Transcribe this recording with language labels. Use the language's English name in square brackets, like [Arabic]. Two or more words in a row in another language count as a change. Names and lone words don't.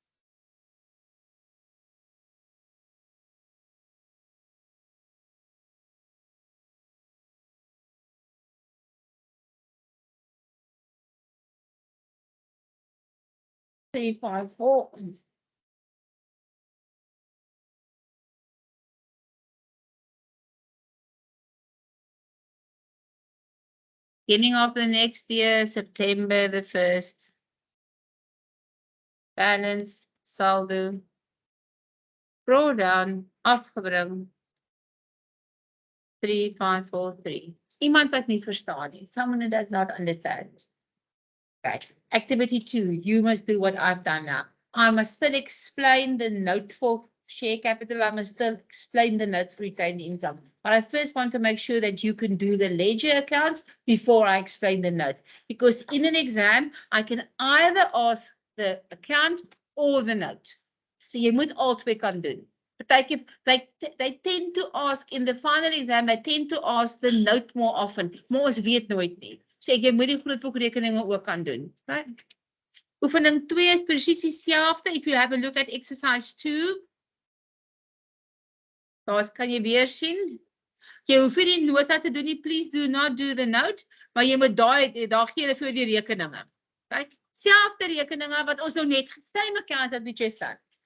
[English] Three, 5, 4. Beginning of the next year, September the 1st. Balance, [Afrikaans] saldo. [English] Drawdown, afgebring. 3543. [Afrikaans] Iemand wat nie verstaan nie. [English] Someone who does not understand. Okay. Activity 2. You must do what I've done now. I must still explain the note for share capital. I must still explain the note for retained income. But I first want to make sure that you can do the ledger accounts before I explain the note. Because in an exam, I can either ask the account or the note. [Afrikaans] So jy moet albei kan doen. [English] They tend to ask in the final exam, they tend to ask the note more often. [Afrikaans] Maar ons weet nooit nie. So jy moet die grootboekrekeninge ook kan doen. [English] Okay? [Afrikaans] Oefening 2 is presies dieselfde. [English] If you have a look at exercise 2, [Afrikaans] daar kan jy weer sien. Jy hoef nie die nota te doen nie. Please do not do the note. Maar jy moet daar gee hulle vir die rekeninge. Okay? Selfde rekeninge wat ons nou net [English] same account as we just done.